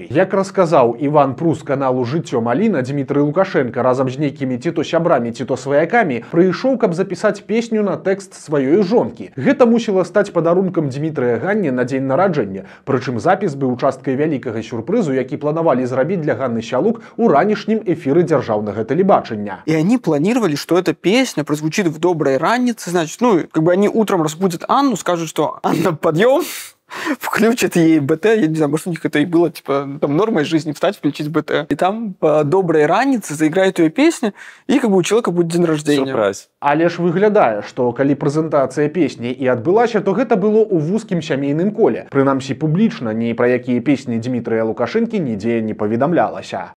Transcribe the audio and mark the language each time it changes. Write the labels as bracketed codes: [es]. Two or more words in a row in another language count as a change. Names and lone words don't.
[be] Як расказаў Іван Прус каналу «Жыццё Маліна», Дмітрый Лукашенко разам з нейкімі ці то сябрамі, ці то сваякамі прыйшоў, каб запісаць песню на тэкст сваёй жонкі. Гэта мусіла стаць падарункам Дмітрыя Ганне на дзень нараджэння. Прычым запіс быў часткай вялікага сюрпрызу, які планавалі зрабіць для Ганны Сялук у ранішнім эфіры дзяржаўнага тэлебачання. [ru] И они планировали, что эта песня прозвучит в доброй ранице, значит, они утром разбудят Анну, скажут, что Анна, подъем, включат ей БТ, я не знаю, может, у них это и было, нормой жизни встать, включить БТ. И там по доброй ранице заиграет ее песня, и у человека будет день рождения. Сюрприз. [be] Але ж выглядае, што калі прэзентацыя песні і адбылася, то гэта было ў вузкім сямейным коле. Прынамсі, публічна ні пра якія песні Дмітрыя Лукашэнкі нідзе не паведамлялася.